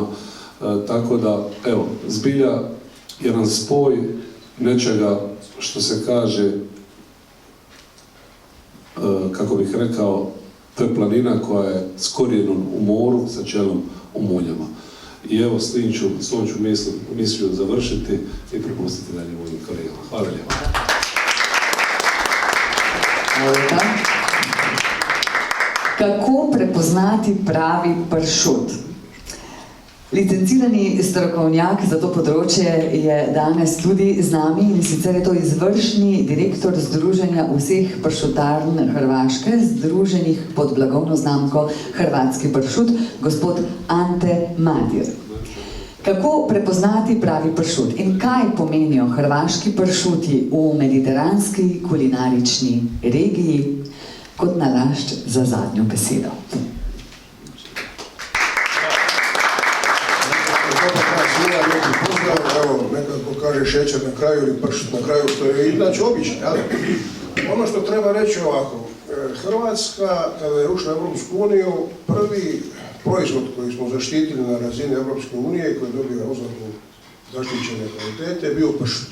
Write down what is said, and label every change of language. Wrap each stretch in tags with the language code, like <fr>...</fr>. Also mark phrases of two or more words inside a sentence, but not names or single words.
<hr>Tako da, evo, zbilja jedan spoj nečega što se kaže, kako bih rekao, to je planina koja je s korijenom u moru, sa čelom u muljama. I evo, s tom ću misliju završiti i prepustiti dalje mojim kolegama. Hvala lijepo.</hr> <sl>Kako prepoznati pravi pršut? Licencirani strokovnjak za to področje je danes tudi z nami in sicer je to izvršni direktor Združenja vseh pršutarn Hrvaške, združenih pod blagovno znamko Hrvatski pršut, gospod Ante Madir. Kako prepoznati pravi pršut in kaj pomenijo hrvaški pršuti v mediteranski kulinarični regiji, kot nalašč za zadnjo besedo.</sl> <hr>Evo, nekako kaže šećer na kraju ili pršut na kraju, što je inače običaj, ali ono što treba reći ovako, Hrvatska, kada je ušla u Europsku uniju, prvi proizvod koji smo zaštitili na razini Europske unije, koji je dobio oznaku zaštićene kvalitete, je bio pršut.</hr>